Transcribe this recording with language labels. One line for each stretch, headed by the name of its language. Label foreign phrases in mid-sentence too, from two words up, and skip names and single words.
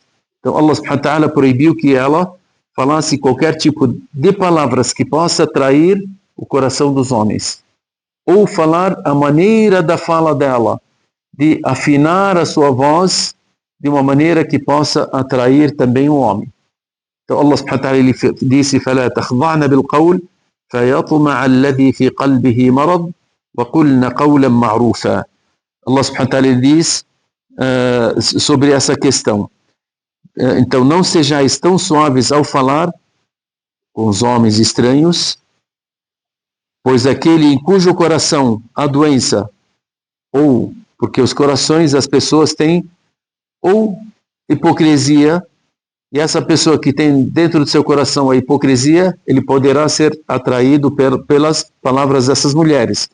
Portuguese: Então
Arabic: الله سبحانه وتعالى
Portuguese: proibiu que ela falasse qualquer tipo de palavras que possa atrair o coração dos homens. Ou falar a maneira da fala dela, de afinar a sua voz de uma maneira que possa atrair também o homem.
Arabic: Então الله سبحانه وتعالى
Portuguese: ele disse
Arabic: فَلَا تَخْضَعْنَ بِالْقَوْلِ فَيَطْمَعَ الَّذِي فِي قَلْبِهِ مَرَضٌ وَقُلْنَ قَوْلًا مَعْرُوفًا. الله سبحانه وتعالى
Portuguese: diz sobre essa questão. Então não sejais tão suaves ao falar com os homens estranhos, pois aquele em cujo coração há doença, ou porque os corações das pessoas têm ou hipocrisia, e essa pessoa que tem dentro do seu coração a hipocrisia, ele poderá ser atraído pelas palavras dessas mulheres.